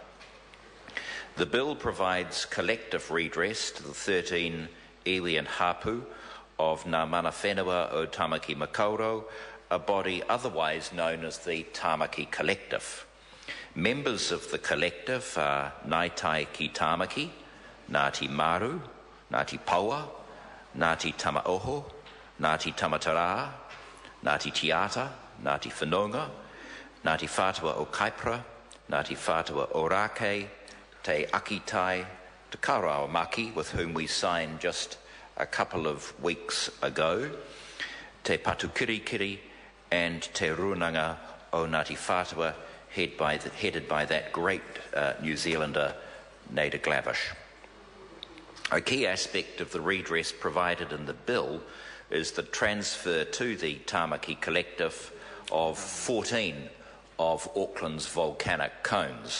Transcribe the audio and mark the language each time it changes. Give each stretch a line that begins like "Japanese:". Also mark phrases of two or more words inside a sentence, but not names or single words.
English: The bill provides collective redress to the 13 iwi and hapu of Ngā mana whenua o Tamaki Makaurau, a body otherwise known as the Tamaki Collective. Members of the collective are Ngāi ki Tamaki, Ngāti Maru, Ngāti Paua, Ngāti Tamaoho, Ngāti Tamatara, Ngāti Tiata, Ngāti Whanonga, Ngāti Whātua o Kaipara, Ngāti Whātua o Rākei, Te Akitai, Te Karau Maki, with whom we signed just a couple of weeks ago, Te Patukirikiri, and Te Runanga o Ngāti Whātua, headed by that great New Zealander, Nada Glavish. A key aspect of the redress provided in the bill is the transfer to the Tamaki Collective of 14 of Auckland's volcanic cones.